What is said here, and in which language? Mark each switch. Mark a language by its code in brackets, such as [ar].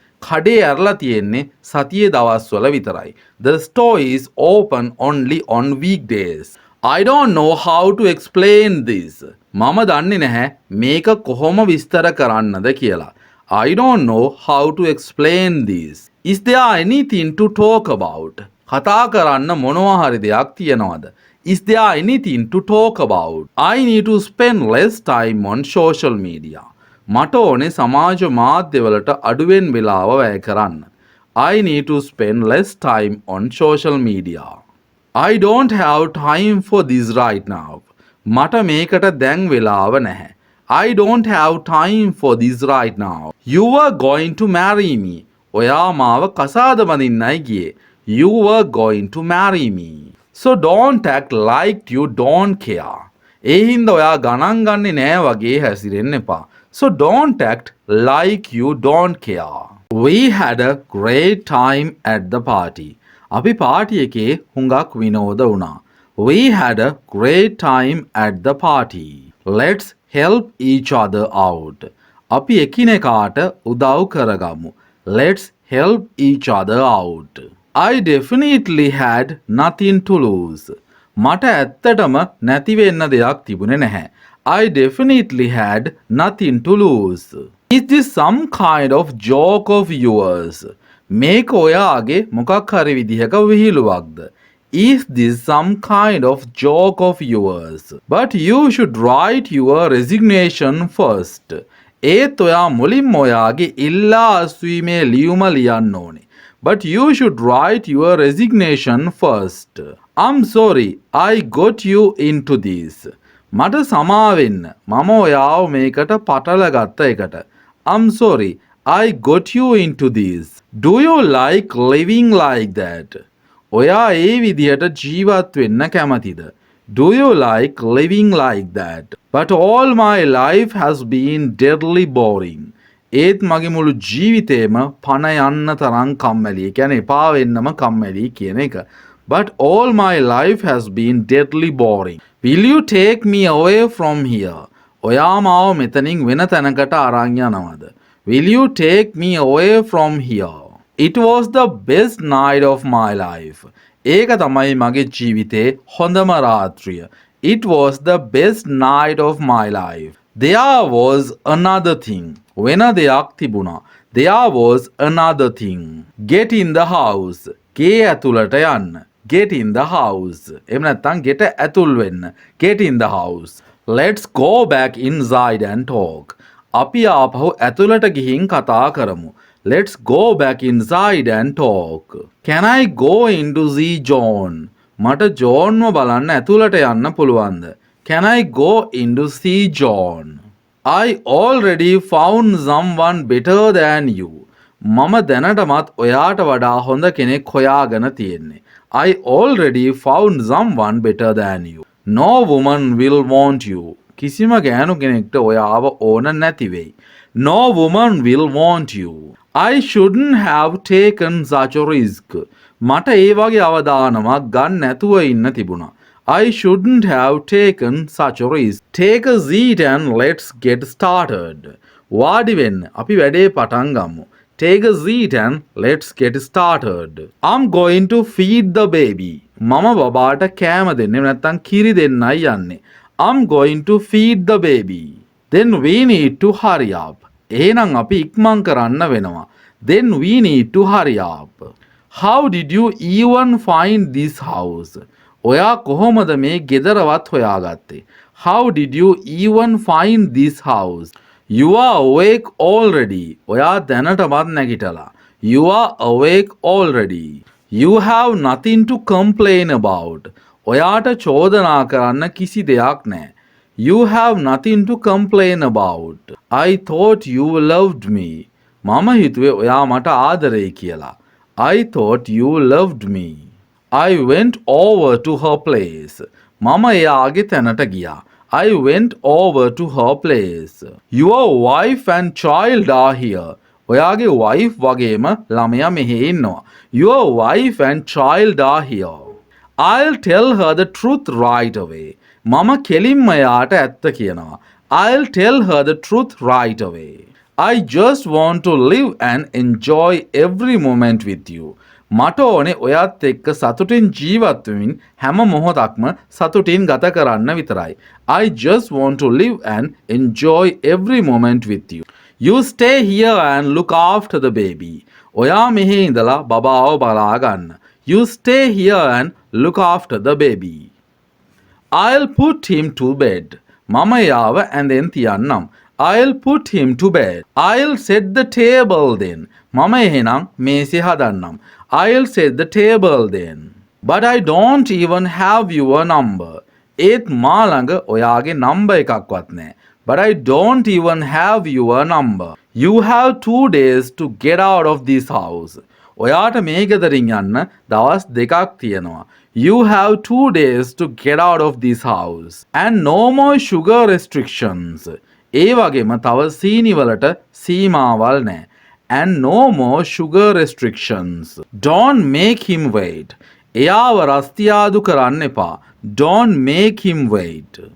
[si] කඩේ ඇරලා තියෙන්නේ සතියේ දවස්වල විතරයි. [en] The store is open only on weekdays. I don't know how to explain this. [si] මම දන්නේ නැහැ මේක කොහොම විස්තර කරන්නද කියලා. [en] I don't know how to explain this. Is there anything to talk about? [si] කතා කරන්න මොනවා හරි දෙයක් තියනවද? [en] Is there anything to talk about? I need to spend less time on social media. [si] මට ඕනේ සමාජ මාධ්‍යවලට අඩුවෙන් වෙලාව වැය කරන්න. [en] I need to spend less time on social media. I don't have time for this right now. [si] මට මේකට දැන් වෙලාව නැහැ. [en] I don't have time for this right now. You were going to marry me. [si] ඔයා මාව කසාද බඳින්නයි ගියේ. [en] You were going to marry me. So don't act like you don't care. [si] ඒ හින්දා ඔයා ගණන් ගන්නේ නෑ වගේ හැසිරෙන්න එපා. [en] So don't act like you don't care. We had a great time at the party. [si] අපි පාටි එකේ හුඟක් විනෝද වුණා. [en] We had a great time at the party. Let's help each other out. [si] අපි එකිනෙකාට උදව් කරගමු. [en] Let's help each other out. I definitely had nothing to lose. [si] මට ඇත්තටම නැති වෙන්න දෙයක් තිබුණේ නැහැ. [en] I definitely had nothing to lose. Is this some kind of joke of yours? [si] මේක ඔයාගේ මොකක් හරි විදිහක විහිළුවක්ද? [en] Is this some kind of joke of yours? But you should write your resignation first. [si] ඒත් ඔයා මුලින්ම ඔයාගේ ඉල්ලා අස්වීමේ ලියුම ලියන්න ඕනේ. [en] But you should write your resignation first. I'm sorry, I got you into this. [si] මට සමාවෙන්න. මම ඔයාව මේකට පටල ගත්ත එකට. [en] I'm sorry, I got you into this. Do you like living like that? [si] ඔයා ඒ විදිහට ජීවත් වෙන්න කැමතිද? [en] Do you like living like that? But all my life has been deadly boring. [si] ඒත් මගේ මුළු ජීවිතේම පණ යන්න තරම් කම්මැලි. ඒ කියන්නේ එපා වෙන්නම කම්මැලි කියන එක. [en] But all my life has been deadly boring. Will you take me away from here? [si] ඔයා මාව මෙතනින් වෙන තැනකට අරන් යනවද? [en] Will you take me away from here? It was the best night of my life. [si] ඒක තමයි මගේ ජීවිතේ හොඳම රාත්‍රිය. [en] It was the best night of my life. There was another thing. [si] වෙන දෙයක් තිබුණා. [en] There was another thing. Get in the house. [si] ගේ ඇතුළට යන්න. [en] Get in the house. [si] එහෙම නැත්නම් get ඇතුල් වෙන්න. [en] Get in the house. Let's go back inside and talk. [si] අපි ආපහු ඇතුළට ගිහින් කතා කරමු. [en] Let's go back inside and talk. Can I go in to see John? [si] මට ජෝන්ව බලන්න ඇතුළට යන්න පුළුවන්ද? [en] Can I go in to see John? I already found someone better than you. [si] මම දැනටමත් ඔයාට වඩා හොඳ කෙනෙක් හොයාගෙන තියෙන්නේ. [en] I already found someone better than you. No woman will want you. [si] කිසිම ගෑනු කෙනෙක්ට ඔයාව ඕන නැති වෙයි. [en] No woman will want you. I shouldn't have taken such a risk. [si] මට ඒ වගේ අවදානමක් ගන්න නැතුව ඉන්න තිබුණා. [en] I shouldn't have taken such a risk. Take a seat and let's get started. [si] වාඩි වෙන්න. අපි වැඩේ පටන් ගමු. [en] Take a seat and let's get started. I'm going to feed the baby. [si] මම බබාට කෑම දෙන්නේ නැත්තම් කිරි දෙන්නයි යන්නේ. [en] I'm going to feed the baby. Then we need to hurry up. [si] එහෙනම් අපි ඉක්මන් කරන්න වෙනවා. [en] Then we need to hurry up. How did you even find this house? [si] ඔයා කොහොමද මේ ගෙදරවත් හොයාගත්තේ? [en] How did you even find this house? You are awake already. [si] ඔයා දැනටමත් නැගිටලා. [en] You are awake already. You have nothing to complain about. [si] ඔයාට චෝදනා කරන්න කිසි දෙයක් නැහැ. [en] You have nothing to complain about. I thought you loved me. [si] මම හිතුවේ ඔයා මට ආදරේ කියලා. [en] I thought you loved me. I went over to her place. [si] මම එයාගේ තැනට ගියා. [en] I went over to her place. Your wife and child are here. [si] ඔයාගේ wife වගේම ළමයා මෙහි ඉන්නවා. [en] Your wife and child are here. I'll tell her the truth right away. [si] මම කෙලින්ම එයාට ඇත්ත කියනවා. [en] I'll tell her the truth right away. I just want to live and enjoy every moment with you. [si] මට ඕනේ ඔයත් එක්ක සතුටින් ජීවත් වෙමින් හැම මොහොතක්ම සතුටින් ගත කරන්න විතරයි. [en] I just want to live and enjoy every moment with you. You stay here and look after the baby. [si] ඔයා මෙහි ඉඳලා බබාව බලා ගන්න. [en] You stay here and look after the baby. I'll put him to bed. [si] මම යාව ඇඳෙන් තියන්නම්. [en] I'll put him to bed. I'll set the table then. [si] මම එහෙනම් මේසෙ හදන්නම්. [en] I'll set the table then. But I don't even have your number. [si] ඒත් මා ළඟ ඔයාගේ number එකක්වත් නැහැ. [en] But I don't even have your number. You have 2 days to get out of this house. [si] ඔයාට මේ ගෙදරින් යන්න දවස් දෙකක් තියෙනවා. [en] You have 2 days to get out of this house. And no more sugar restrictions. [si] ඒ වගේම තව සීනි වලට සීමාවල් නැහැ. [en] And no more sugar restrictions. Don't make him wait. [si] එයාව රස්තියාදු කරන්න එපා. [en] Don't make him wait.